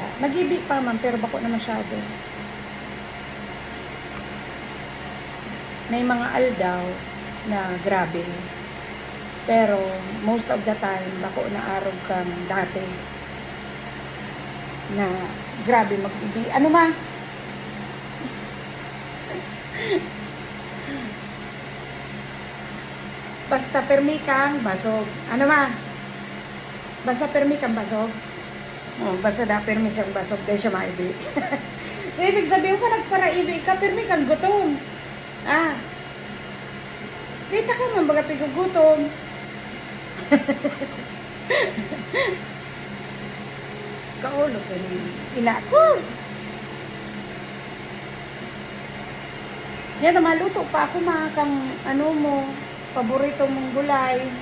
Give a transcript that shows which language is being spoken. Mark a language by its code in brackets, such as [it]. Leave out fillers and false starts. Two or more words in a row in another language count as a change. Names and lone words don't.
[bik] Nag-ibi pa man pero bako na masyado. May mga aldaw na grabe. Pero [en] most of the time [bik] bako na araw kan dati. na grabe mag-ibi. Ano ma? Basta permi kang basog. Ano ma? Basta permi kang basog. Oh, basta da permi siyang basog, dahil siya maibi. So, [tl] ibig sabihin ka nagparaibi ka, permi kang gutom. [bik] Ah. Dita ka man baga pigugutom. Kaulo ka ni ina ko. Yan na maluto pa ako kang ano mo, paborito mong gulay.